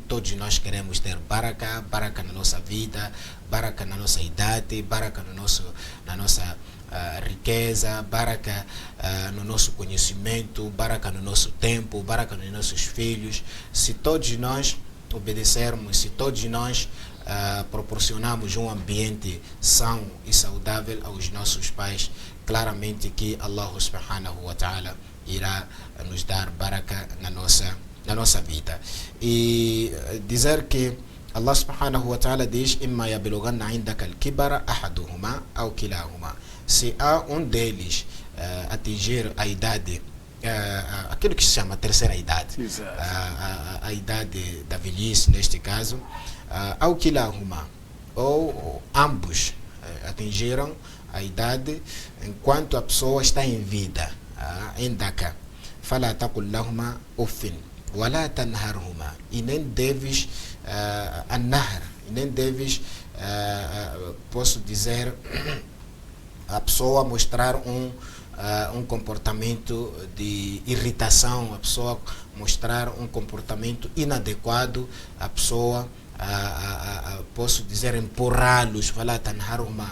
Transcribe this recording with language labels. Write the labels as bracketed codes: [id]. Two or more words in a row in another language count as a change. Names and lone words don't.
[pt] Todos nós queremos ter baraka na nossa vida, baraka na nossa idade, baraka na nossa riqueza, baraka no nosso conhecimento, baraka no nosso tempo, baraka nos nossos filhos. Se todos nós obedecermos, se todos nós proporcionarmos um ambiente são e saudável aos nossos pais, claramente que [ar] الله سبحانه وتعالى [pt] irá nos dar baraka na nossa vida. E dizer que [ar] الله سبحانه وتعالى diz إما يبلغن عندك الكبر أحدهما أو كلاهما. [pt] Se há um deles atingir a idade, aquilo que se chama terceira idade, a idade da velhice neste caso, [ar] أو كلاهما, [pt] ou ambos atingiram a idade enquanto a pessoa está em vida, [ar] عندك فلا تقل لهما أف ولا تنهرهما, [pt] e nem deves anhar, nem deves posso dizer a pessoa mostrar um comportamento de irritação, a pessoa mostrar um comportamento inadequado, a pessoa posso dizer empurrá-los, falar tanharhuma.